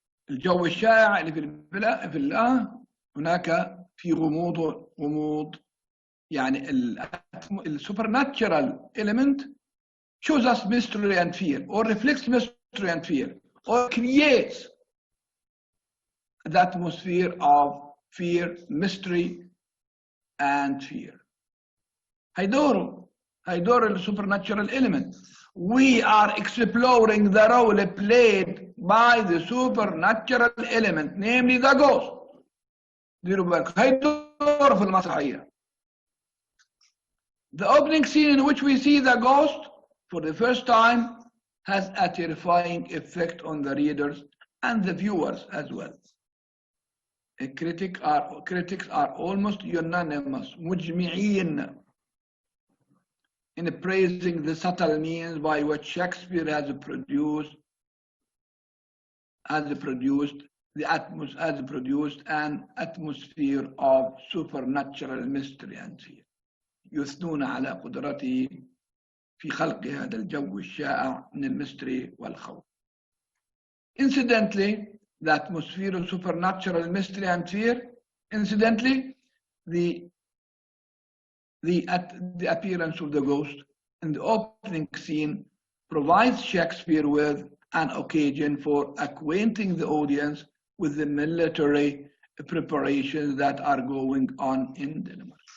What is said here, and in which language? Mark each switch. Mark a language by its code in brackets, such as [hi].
[ar] الجو الشائع اللي في الله هناك في غموض يعني ال [en] supernatural element shows us mystery and fear, or reflects mystery and fear, or creates the atmosphere of fear, mystery and fear. [ar] هيدور ال [en] supernatural element. We are exploring the role played by the supernatural element, namely the ghost. [ar] ديروا بالكم هيدور في المسرحية. [en] The opening scene in which we see the ghost for the first time has a terrifying effect on the readers and the viewers as well. Critics are almost unanimous, [ar] مجمعين, [en] in praising the subtle means by which Shakespeare has produced an atmosphere of supernatural mystery and fear. [ar] يثنون على قدرته في خلق هذا الجو الشائع من الميستري والخوف. [en] Incidentally, the atmosphere of supernatural mystery and fear, the appearance of the ghost in the opening scene provides Shakespeare with an occasion for acquainting the audience with the military preparations that are going on in Denmark.